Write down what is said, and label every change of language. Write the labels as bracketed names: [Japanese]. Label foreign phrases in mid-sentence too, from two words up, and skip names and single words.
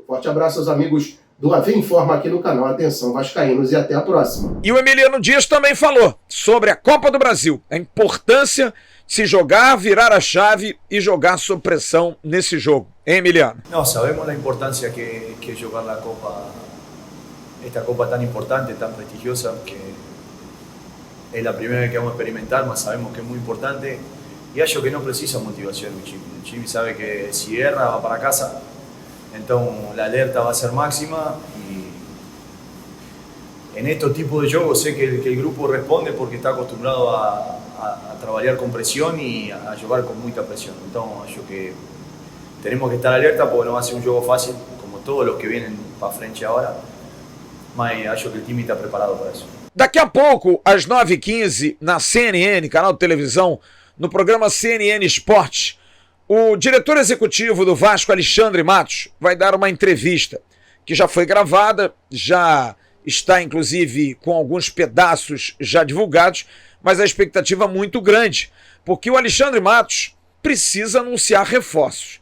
[Portuguese] Forte abraço aos amigos do AV Informa aqui no canal Atenção Vascaínos e até a próxima. E o Emiliano Dias também falou sobre a Copa do Brasil, a importância de se jogar, virar a chave e jogar sob pressão nesse jogo. Hein, Emiliano? [Spanish] No, [Portuguese] sabemos a importância que jogar [Spanish] la Copa, esta Copa tan importante, tan prestigiosa, que es la primera vez que vamos a experimentar, mas sabemos que es muy importante y [Portuguese] acho que [Spanish] no precisa motivación un Chimi. El Chimi sabe que si erra va para casa. Entonces la alerta va a ser máxima y en estos tipos de juegos sé que el grupo responde porque está acostumbrado a trabajar con presión y a jugar con mucha presión. Entonces yo que tenemos que estar alerta porque no va a ser un juego fácil como todos los que vienen para frente ahora, [Portuguese] mas acho que [Spanish] el time está preparado para eso. [Portuguese] Daqui a pouco, às 9h15, na CNN, canal de televisão, no programa CNN Esporte, o diretor executivo do Vasco, Alexandre Matos, vai dar uma entrevista que já foi gravada, já está inclusive com alguns pedaços já divulgados, mas a expectativa é muito grande, porque o Alexandre Matos precisa anunciar reforços.